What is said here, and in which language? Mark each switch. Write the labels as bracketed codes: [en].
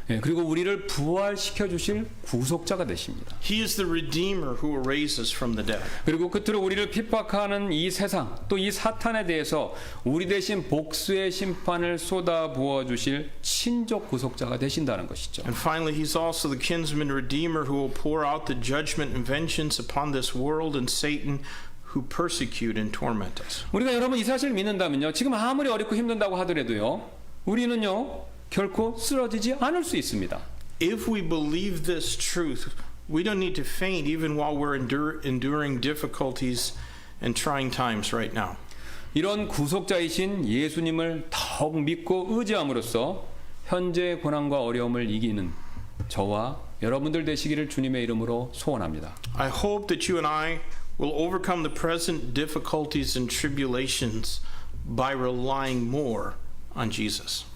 [ko] 예, 그리고 우리를 부활시켜 주실 구속자가 되십니다. [en] He is the redeemer who will raise us from the dead. [ko] 그리고 끝으로 우리를 핍박하는 이 세상 또 이 사탄에 대해서 우리 대신 복수의 심판을 쏟아 부어 주실 친족 구속자가 되신다는 것이죠. [en] And finally, he's also the kinsman redeemer who will pour out the judgment and vengeance upon this world and Satan who persecute and torment us. [ko] 우리가 여러분 이 사실을 믿는다면요, 지금 아무리 어렵고 힘든다고 하더라도요, 우리는요 결코 쓰러지지 않을 수 있습니다. [en] If we believe this truth, we don't need to faint even while we're enduring difficulties and trying times right now. [ko] 이런 구속자이신 예수님을 더욱 믿고 의지함으로써 현재의 고난과 어려움을 이기는 저와 여러분들 되시기를 주님의 이름으로 소원합니다. [en] I hope that you and I will overcome the present difficulties and tribulations by relying more on Jesus.